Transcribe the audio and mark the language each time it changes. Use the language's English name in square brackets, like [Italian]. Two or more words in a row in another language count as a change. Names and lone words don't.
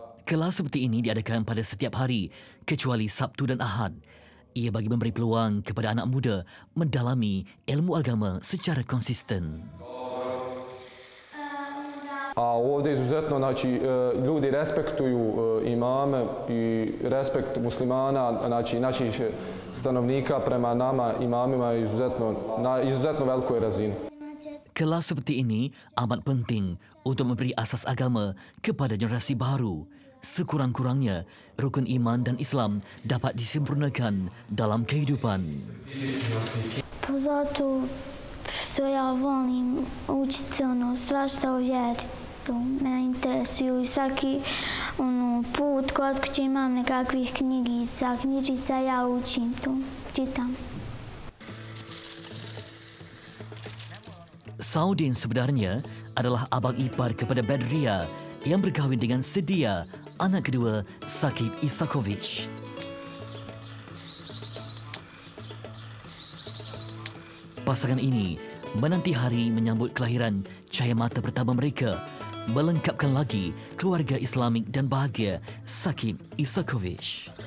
[Malay] Kelas seperti ini diadakan pada setiap hari kecuali Sabtu dan Ahad. Ia bagi memberi peluang kepada anak muda mendalami ilmu agama secara konsisten. [Bosnian] A ovdje izuzetno, znači, ljudi respektuju imame i respekt muslimana, znači, naših stanovnika prema nama imamima je na izuzetno velikoj razini. [Malay] Kelas seperti ini amat penting untuk memberi asas agama kepada generasi baru. Sekurang-kurangnya, rukun iman dan Islam dapat disempurnakan dalam kehidupan. [Bosnian] Zato što ja volim učiti svašta o vjeri. Me interesuju i svaki put kod kuće imam nekakvih knjižica, ja učim to, čitam. [Malay] Saudin sebenarnya adalah abang ipar kepada Badria yang berkahwin dengan Sedia, anak kedua Sakib Isakovic. Pasangan ini menanti hari menyambut kelahiran cahaya mata pertama mereka, melengkapkan lagi keluarga Islamik dan bahagia Sakib Isakovic.